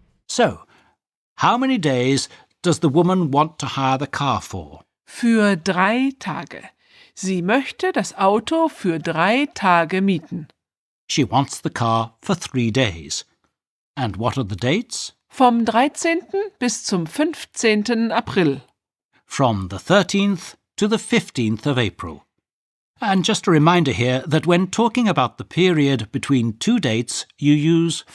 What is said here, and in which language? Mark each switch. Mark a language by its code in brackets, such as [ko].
[en] So, how many days does the woman want to hire the car for? [de] Für 3 Tage. Sie möchte das Auto für 3 Tage mieten. [en] She wants the car for 3 days. And what are the dates? [de] Vom 13. bis zum 15. April. [en] From the 13th to the 15th of April. And just a reminder here that when talking about the period between two dates, you use